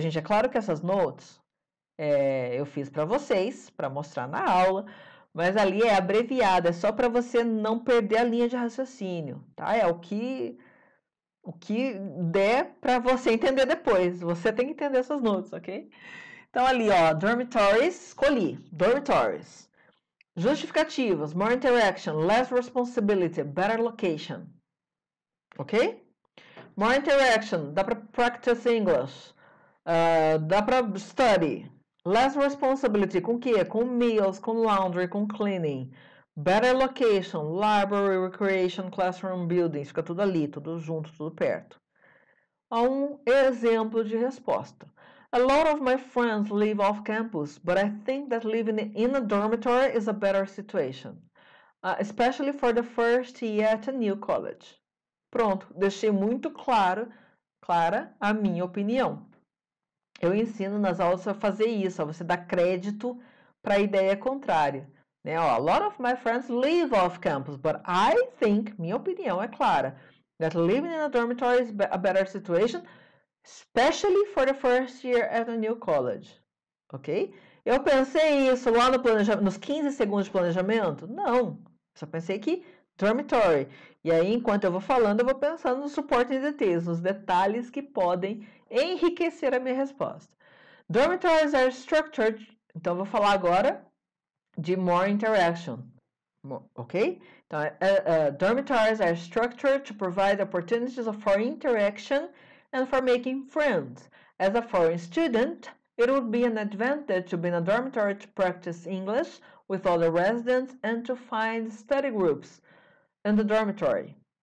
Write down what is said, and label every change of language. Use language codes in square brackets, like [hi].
[pt] Gente, é claro que essas notes eu fiz para vocês, para mostrar na aula, mas ali é abreviada, é só para você não perder a linha de raciocínio, tá? É o que der para você entender depois. Você tem que entender essas notas, ok? Então, ali, ó, dormitories, escolhi. [en] Dormitories. Justificativas, more interaction, less responsibility, better location. Ok? More interaction, [pt] dá para [en] practice English. [pt] Dá para study. [en] Less responsibility, [pt] com o quê? [en] Com meals, com laundry, com cleaning. Better location, library, recreation, classroom, buildings. [pt] Fica tudo ali, tudo junto, tudo perto. Um exemplo de resposta. [en] A lot of my friends live off campus, but I think that living in a dormitory is a better situation, especially for the first year at a new college. [pt] Pronto, deixei muito clara a minha opinião. Eu ensino nas aulas a fazer isso, a você dar crédito para a ideia contrária. Né? [en] A lot of my friends live off campus, but I think, [pt] minha opinião é clara, [en] that living in a dormitory is a better situation, especially for the first year at a new college. Ok? [pt] Eu pensei isso lá no planejamento, nos 15 segundos de planejamento? Não. Só pensei que dormitory. E aí, enquanto eu vou falando, eu vou pensando no [en] supporting details, [pt] nos detalhes que podem enriquecer a minha resposta. [en] Dormitories are structured. [pt] Então, eu vou falar agora de [en] more interaction. Ok? Então, dormitories are structured to provide opportunities for interaction and for making friends. As a foreign student, it would be an advantage to be in a dormitory to practice English with other residents and to find study groups in the dormitory.